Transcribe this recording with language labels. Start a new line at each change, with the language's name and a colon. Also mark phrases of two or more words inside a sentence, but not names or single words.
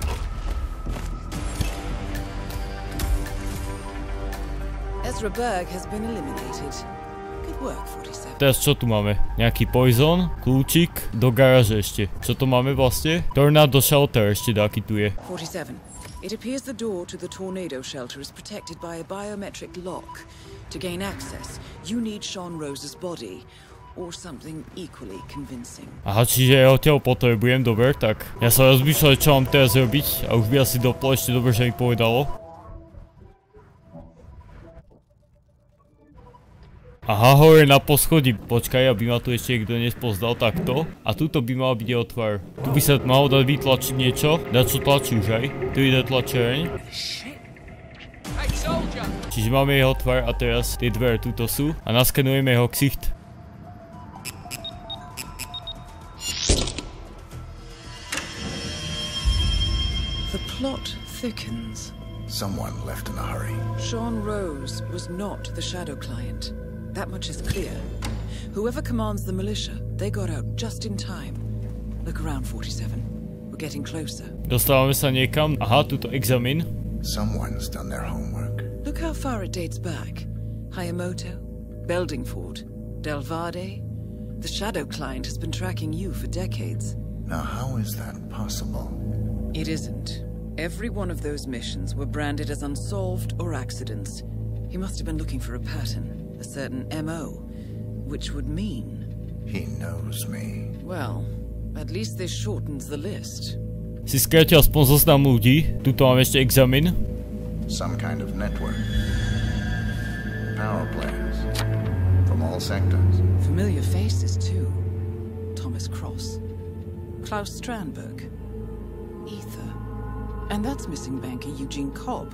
Slovak: Teraz čo tu máme? Nejaký poison, kľúčik, do garáže ešte. Čo to máme vlastne?
English: Tornado shelter
Slovak: ešte dáky tu je. 47.
English: It appears the door to the tornado shelter is protected by a biometric lock. To gain access, you need Sean Rose's body. Or something equally convincing.
Slovak: Aha, čiže jeho telo potrebujem, dobre, tak ja sa rozmýšľam, čo mám teraz robiť a už by asi doplo ešte dobre, že mi povedalo. Aha, hore na poschodí, počkaj, aby ma tu ešte niekto nespoznal takto. A tuto by mal byť jeho tvár. Tu by sa malo dať vytlačiť niečo, dať čo tlačí už aj. Tu ide tlačereň. Čiže máme jeho tvár a teraz tie dvere tuto sú a naskenujeme jeho ksicht.
English: The plot thickens. Someone left in a hurry. Sean Rose was not the shadow client. That much is clear. Whoever commands the militia, they got out just in time. Look around, 47. We're getting closer.
Slovak: Dostávame sa niekam. Aha, tuto examine.
English: Someone's done their homework. Look how far it dates back. Hayamoto, Beldingford, Delvade. The shadow client has been tracking you for decades. Now, how is that possible? It isn't. Every one of those missions were branded as unsolved or accidents. He must have been looking for a pattern, a certain MO, which would mean... He knows me. Well, at least this shortens the list.
Slovak: Si skrátil aspoň zoznam ľudí. Tuto mám ešte examine.
English: Some kind of network. Power players. From all sectors. Familiar faces, too. Thomas Cross. Klaus Strandberg. Ether. And that's missing banker Eugene Cobb.